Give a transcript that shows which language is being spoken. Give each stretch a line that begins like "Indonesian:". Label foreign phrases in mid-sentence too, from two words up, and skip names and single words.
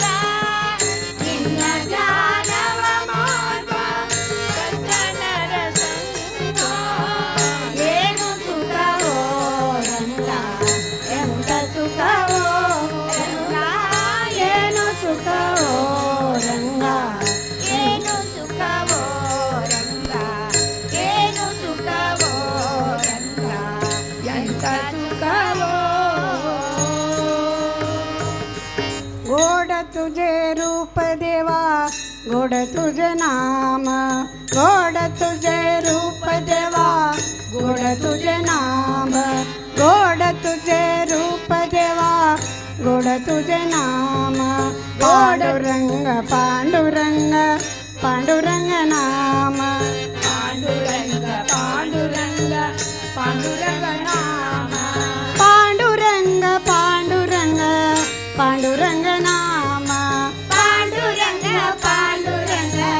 Kannada: ನಿನ್ನ ಧ್ಯಾನವ ಮಾಡ್ಪ ಸಜ್ಜನರ ಸಂಗ ಏನು ಸುಖವೋ ರಂಗ ಎಂಥ ಸುಖವೋ ರಂಗ ಏನು ಸುಖವೋ ರಂಗ ಏನು ಸುಖವೋ ರಂಗ ಏನು ಸುಖವೋ ರಂಗ ಎಂಥ ಸುಖವೋ
Marathi: गोड तुझे रूप देवा गोड तुझे नाम गोड तुझे रूप देवा गोड तुझे नाम गोड तुझे रूप देवा गोड तुझे नाम पांडुरंग पांडुरंग पांडुरंग नाम पांडुरंग पांडुरंग पांडुरंग नाम पांडुरंग पांडुरंग पांडुरंग नाम पांडुरंग पांडुरंग